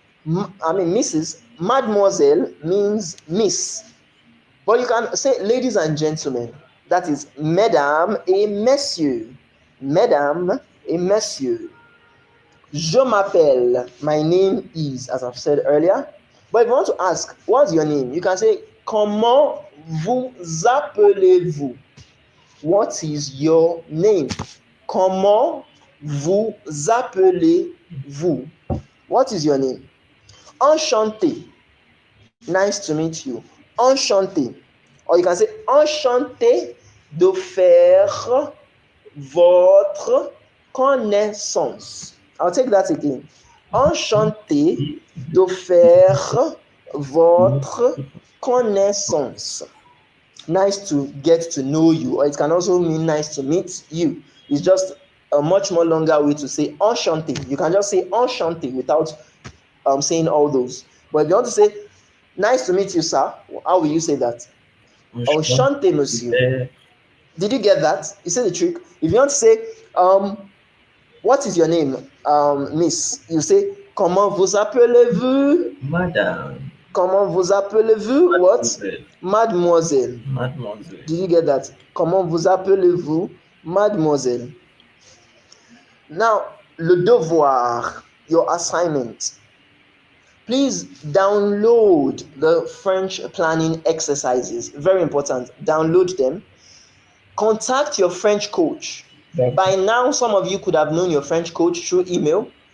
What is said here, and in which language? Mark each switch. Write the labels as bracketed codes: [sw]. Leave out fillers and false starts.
[en] Mrs. Mademoiselle means Miss. But you can say ladies and gentlemen. That is [fr] mesdames et messieurs. Mesdames et messieurs. Je m'appelle. [en] My name is, as I've said earlier. But if you want to ask, what's your name? You can say, [fr] comment vous appelez-vous? [en] What is your name? [fr] Comment vous appelez-vous? [en] What is your name? Enchanté. Nice to meet you. Enchanté. Or you can say [fr] enchanté de faire votre connaissance. [en] I'll take that again. [fr] Enchanté de faire votre connaissance. [en] Nice to get to know you, or it can also mean nice to meet you. It's just a much more longer way to say enchanté. You can just say enchanté without saying all those. But if you want to say nice to meet you, sir, how will you say that? [fr] Enchanté, monsieur. [en] Did you get that? You see the trick? If you want to say, what is your name, miss? You say, [fr] comment vous appelez-vous? [en] Madam. [fr] Comment vous appelez-vous? [en] What? Mademoiselle. [fr] Mademoiselle. [en] Did you get that? [fr] Comment vous appelez-vous? Mademoiselle. [en] Now, [fr] le devoir, [en] your assignment. Please download the French planning exercises. Very important. Download them. Contact your French coach. By now, some of you could have known your French coach through email.